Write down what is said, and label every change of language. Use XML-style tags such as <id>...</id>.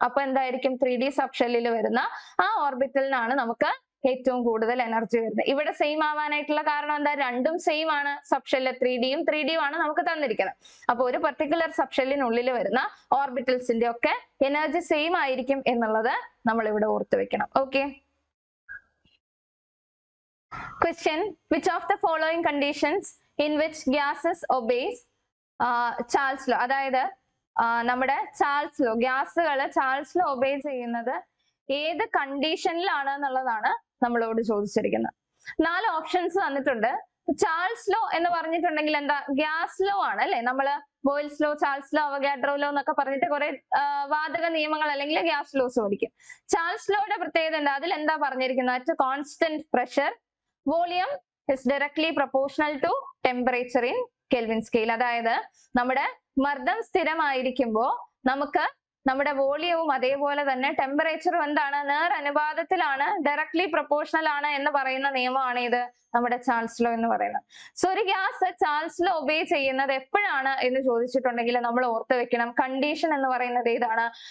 <ml>അപ്പൊ എന്തായിരിക്കും 3d സബ്ഷെല്ലിൽ വരുന്ന ആ ഓർബിറ്റലിനാണ് നമുക്ക് ഏറ്റവും കൂടുതൽ എനർജി വരുന്നത്. ഇവിടെ സെയിം ആവാനായിട്ടുള്ള കാരണം എന്താ? രണ്ടും സെയിം ആണ്. സബ്ഷെല്ല് 3d-യും 3d-യും ആണ് നമുക്ക് തന്നിരിക്കുന്നത്. അപ്പൊ ഒരു പെർട്ടിക്കുലർ സബ്ഷെല്ലിനുള്ളിൽ വരുന്ന ഓർബിറ്റൽസിന്റെ ഒക്കെ എനർജി സെയിം ആയിരിക്കും എന്നുള്ളത് നമ്മൾ ഇവിടെ ഓർത്ത് വെക്കണം. Okay.</ml> <en>Question: which of the following conditions in which gases obeys Charles law?</en> <ml>അതായത് നമ്മുടെ Charles law, ഗ്യാസുകൾ Charles law obey ചെയ്യുന്നത് ഏത് കണ്ടീഷനിലാണ് എന്നുള്ളതാണ് നമ്മളോട് ചോദിച്ചിരിക്കുന്നത്. 4 ഓപ്ഷൻസ് തന്നിട്ടുണ്ട്. ചാൾസ് ലോ എന്ന് പറഞ്ഞിട്ടുണ്ടെങ്കിൽ എന്താ? ഗ്യാസ് ലോ ആണ് അല്ലെ. നമ്മള് boils law, Charles law, Avogadro law എന്നൊക്കെ പറഞ്ഞിട്ട് കുറെ വാതക നിയമങ്ങൾ അല്ലെങ്കിൽ ഗ്യാസ് ലോസ് പഠിക്കും. ചാൾസ് ലോയുടെ പ്രത്യേകത എന്താ? അതിൽ എന്താ പറഞ്ഞിരിക്കുന്നത്?</ml> <en>At constant pressure volume is directly proportional to temperature in Kelvin scale.</en> <ml>അതായത് നമ്മുടെ മർദ്ദം സ്ഥിരമായിരിക്കുമ്പോൾ നമുക്ക് നമ്മുടെ വോളിയവും അതേപോലെ തന്നെ ടെമ്പറേച്ചറും എന്താണ്? നേർ അനുപാതത്തിലാണ്, ഡയറക്ട്ലി പ്രൊപ്പോർഷണൽ ആണ് എന്ന് പറയുന്ന നിയമമാണ് ഇത് നമ്മുടെ ചാൾസ് ലോ എന്ന് പറയുന്നത്. സോ ഒരു ഗ്യാസ് ചാൾസ് ലോ ഒബേ ചെയ്യുന്നത് എപ്പോഴാണ് എന്ന് ചോദിച്ചിട്ടുണ്ടെങ്കിൽ നമ്മൾ ഓർത്ത് വെക്കണം, കണ്ടീഷൻ എന്ന് പറയുന്നത് ഏതാണ്?</ml>